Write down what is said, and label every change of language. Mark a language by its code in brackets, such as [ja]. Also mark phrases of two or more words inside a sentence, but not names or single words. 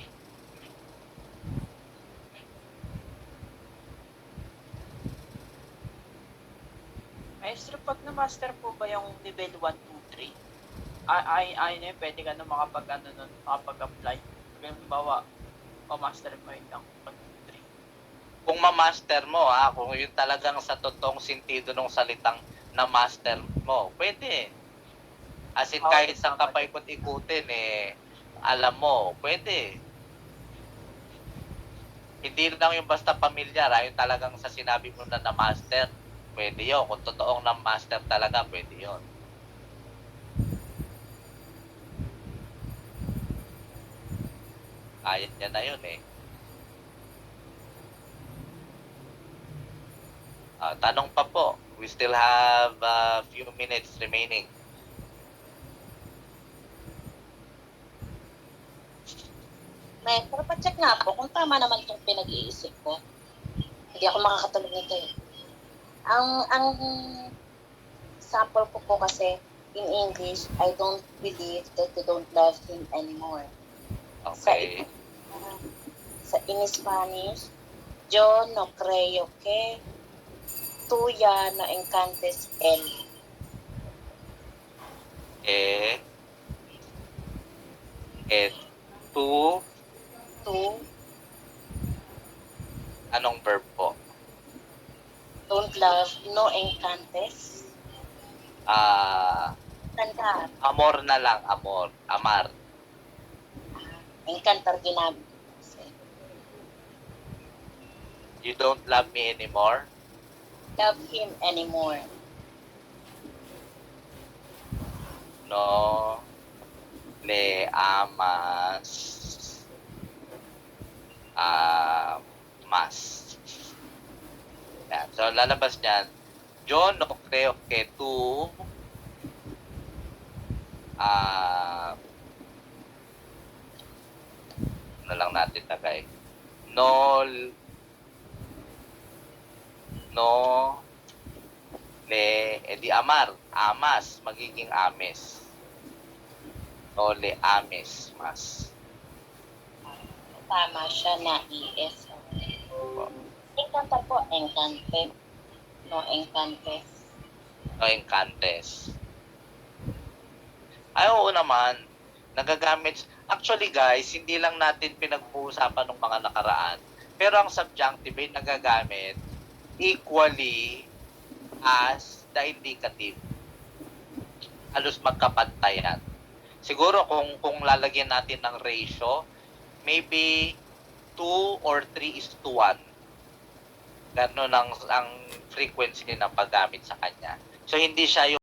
[tl] Maestro, pag na-master po ba yung level 1, 2, 3? Ay, pwede ka na makapag-apply. Halimbawa, pa-master mo yun lang 1, 2, 3. Kung ma-master mo, kung yun talagang sa totoong sentido ng salitang na-master mo, pwede. [en] As in, [tl] kahit saan ka pa ikot-ikutin, alam mo, pwede. Hindi lang yung basta pamilyar, yung talagang sa sinabi mo na master, pwede yun. Kung totoong na master talaga, pwede yun. Kaya niya na yun eh. Tanong pa po. [en] We still have a few minutes remaining. [tl] May, pero pa-check nga po kung tama naman itong pinag-iisip ko. Hindi ako makakatulog nito eh. Ang sample ko po kasi [en] in English, I don't believe that you don't love him anymore. Okay. In Spanish, [es] yo no creo que tuya no encantes él. To, Tú [tl] anong verb po? [en] don't love, [es] no encantes. [tl] Kanta, Amor na lang, [es] amor. Amar. [tl] encantar ginamit. [en] You don't love me anymore? Love him anymore. [es] No le amas más. [tl] Yan. So, lalabas niyan, [es] yo no creo que tú [tl] ano lang natin tagay. [es] No di amar, amas, magiging ames. No le ames mas. [tl] Tama siya na ES. Encantar po, encante. [es] No encantes. No encantes. [tl] Ay, oo naman. Nagagamit. Actually, guys, hindi lang natin pinag-uusapan ng mga nakaraan. Pero ang subjunctive ay nagagamit [en] equally as the indicative. [tl] Halos magkapantayan. Siguro kung lalagyan natin ng ratio, [en] maybe 2 or 3:1. [tl] Ganun ang frequency ng paggamit sa kanya. So, hindi siya yung